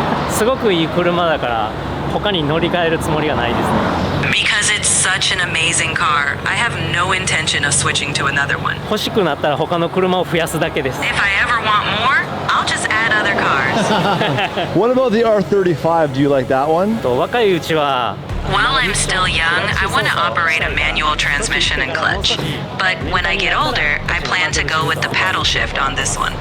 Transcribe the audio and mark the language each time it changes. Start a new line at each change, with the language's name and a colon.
Japanese: すごくいい車だから他に乗り換えるつもりがないですね。
English: Because it's such an amazing car. I have no intention of switching to another one.
Japanese: 欲しくなったら他の車を増やすだけです。
English: If I ever want more, I'll just add other cars. What about the R35? Do you like that one?
Japanese: 若いうちは
English: While I'm still young, I want to operate a manual transmission and clutch. But when I get older, I plan to go with the paddle shift on this one.